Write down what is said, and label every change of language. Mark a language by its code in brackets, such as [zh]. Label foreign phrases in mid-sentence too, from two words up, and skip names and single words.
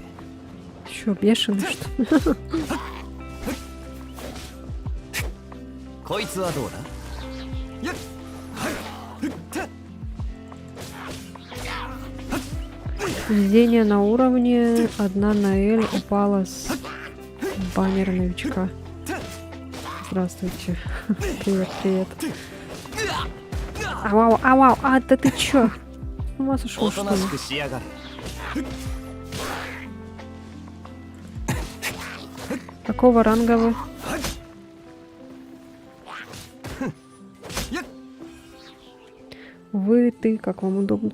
[ru] Чё, бешеный, что ли? [ja] こいつはどうだ。やっ [ru] Введение на уровне. Одна Наэль упала с баннера новичка. Здравствуйте. Привет, привет. Ау, ау, ау, ау. А, да ты чё? С ума сошел, [ja] お [ru] что [ja] と [ru] ли? [ja] なしくしやがれ。 [ru] Какого ранга вы? Вы, ты, как вам удобно.